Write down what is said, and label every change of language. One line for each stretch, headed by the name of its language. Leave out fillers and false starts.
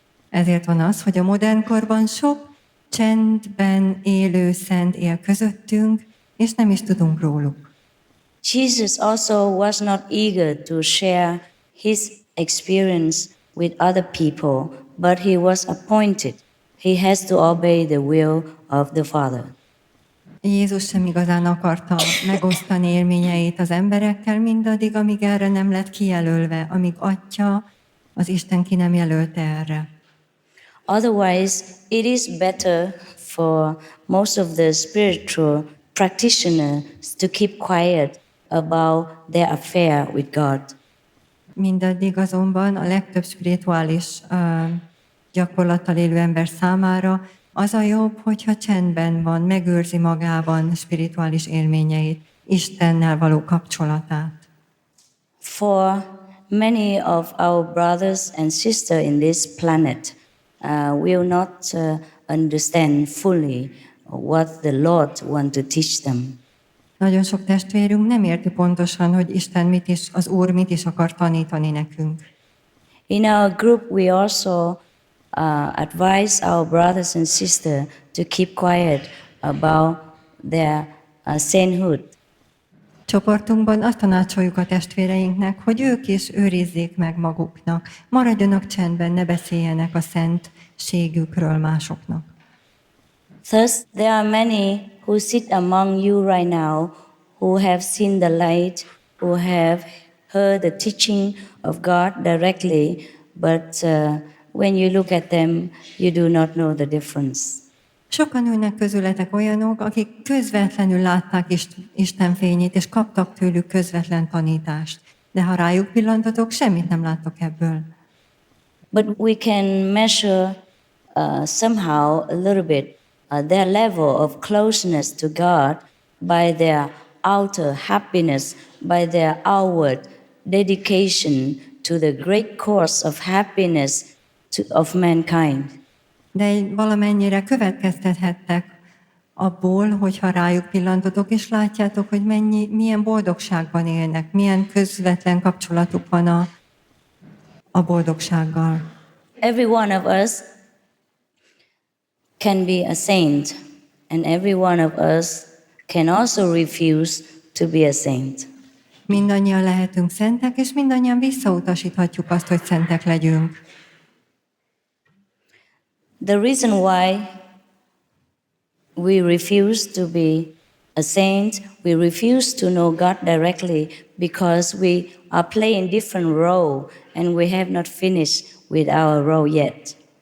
Hungarian: Ezért van az, hogy a modern korban sok csendben élő szent él közöttünk, és nem is tudunk róluk.
English: Jesus also was not eager to share his experience with other people, but he was appointed. He has to obey the will of the Father.
Hungarian: Jézus sem igazán akarta megosztani élményeit az emberekkel mindaddig, amíg erre nem lett kijelölve, amíg Atya, az Isten ki nem jelölte erre.
English: Otherwise, it is better for most of the spiritual practitioners to keep quiet about their affair with God.
Hungarian: Mindaddig azonban a legtöbb spirituális gyakorlattal élő ember számára az a jobb, hogyha csendben van, megőrzi magában spirituális élményeit, Istennel való kapcsolatát.
English: For many of our brothers and sisters in this planet will not understand fully what the Lord wants to teach them.
Hungarian: Nagyon sok testvérünk nem érti pontosan, hogy Isten mit is, az Úr mit is akar tanítani nekünk.
English: In our group, we also advise our brothers and sisters to keep quiet about their sainthood.
Hungarian: Csoportunkban azt tanácsoljuk a testvéreinknek, hogy ők is őrizzék meg maguknak, maradjanak csendben, ne beszéljenek a szentségükről másoknak.
English: Thus, there are many who sit among you right now who have seen the light, who have heard the teaching of God directly, but when you look at them, you do not know the difference.
Hungarian: Sokan ülnek közületek olyanok, akik közvetlenül látták Isten fényét, és kaptak tőlük közvetlen tanítást. De ha rájuk pillantatok, semmit nem láttok ebből.
English: But we can measure somehow a little bit their level of closeness to God by their outer happiness, by their outward dedication to the great cause of happiness of mankind.
Hungarian: De valamennyire következtethettek abból, hogyha rájuk pillantotok, és látjátok, hogy milyen boldogságban élnek, milyen közvetlen kapcsolatuk van a boldogsággal.
English: Every one of us can be a saint, and every one of us can also refuse to be a saint.
Hungarian: Mindannyian lehetünk szentek, és mindannyian visszautasíthatjuk azt, hogy szentek legyünk.
English: The reason why we refuse to be a saint, we refuse to know God directly, because we are playing different role and we have not finished with our role yet.